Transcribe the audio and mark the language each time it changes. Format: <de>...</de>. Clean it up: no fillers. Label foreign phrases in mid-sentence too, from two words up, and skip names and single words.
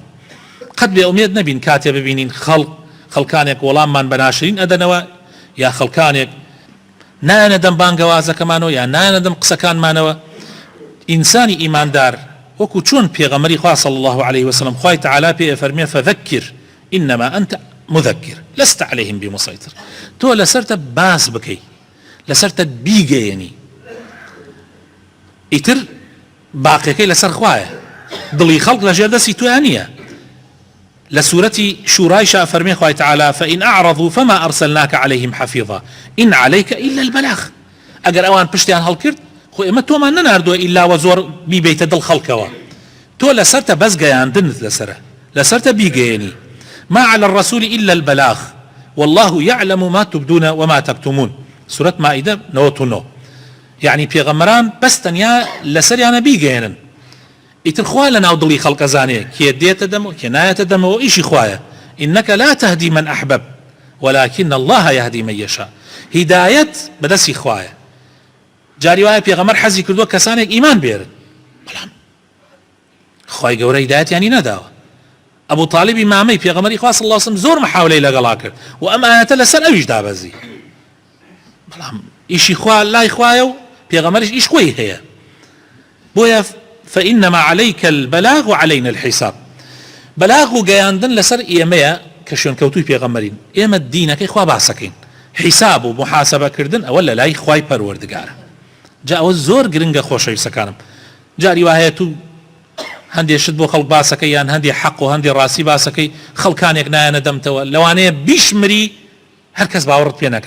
<ckb>قەت بێ ئومێد نەبین کاتێ ببینین خەڵکانێک وەڵاممان بە ناشرین ئەدەنەوە یا خەڵکانێک نایەنە دەم بانگەوازەکەمانەوە یا نایەنە دەم قسەکانمانەوە ئینسانی ئیماندار وەکو چۆن پێغەمبەری خوا</ckb> <ar>صلی الله عليه وسلم</ar> <ckb>خوای تعالی پێ ئەفەرمێ</ckb> <ar>فذەکر إنما أنت مذكر لست عليهم بمسيطر</ar> <ckb>تو لسرت باس بكي لسرت بيجيني إتر باقي كي لسر خوايا دڵی خەڵک لەژێر دەستی تویان نییە. لە سوورەتی شورایشا فەرمێ خوای تعالى</ckb> <ar>فإن أعرضوا فما أرسلناك عليهم حفيظا إن عليك إلا البلاغ.</ar> <ckb>ئەگەر ئەوان پشتیان هەڵکرد خۆ ئێمە تۆمان نەناردووە ئیلا وە زۆر بیبیتە دڵ خەڵکەوە، تۆ لەسەرتە بەس گەیاندنت لەسەرتە بیگەیەنی.</ckb> <ar>ما على الرسول إلا البلاغ والله يعلم ما تبدون وما تكتمون. سورة مائدة 99.</ar> <ckb>يعني پێغەمبەران بەس تەنیا لەسەریانە بیگەێنن، ئیتر خوا لەناو دڵی خەڵکە زانێ کێ دێتە دەمەوە کێ نایەتە دەمەوە، ئیشی خوایە.</ckb> <ar>إنك لا تهدي من أحببت ولكن الله يهدي من يشاء.</ar> <ckb>هداية بەدەستی خوایە. جاری وایە پێغەمبەر حەزی کردووە کەسانێک ئیمان بێرن، بەڵام خوای گەورە هیدایەتیانی نەداوە. ئەبوو طالیبی مامەی پێغەمبەری خوا</ckb> <ar>صلی الله علیه وسلم</ar> <ckb>زۆر محاولەی لەگەڵا کرد و ئەم ئاەتە لەسەر ئەویش دابەزی، بەڵام ئیشی خوا لای خوایە و پێغەمبەریش ئیش خۆی هەیە. بۆیە</ckb> <ar>فإنما عليك البلاغ وعلينا الحساب.</ar> <ckb>بەلاغ و گەیاندن لەسەر ئێمەیە کە شوێنکەوتووی پێغەمبەرین، ئێمە دینەکەی خوا باسەکەین، حیساب و محاسبەکردن ئەوە لە لای خوای پەروەردگارە. جا ئەوە زۆر گرنگە خۆشەویستەکانم. جاری وایە تو هەندێشت بۆ خەڵک باسەکەی یان هەندێ حەق و هەندێ ڕاستی باسەکەی خەڵکانێک نایەنە دەمتەوە، لەوانەیە بیشمری هەر کەس باوەڕت پێ نەکا.</ckb>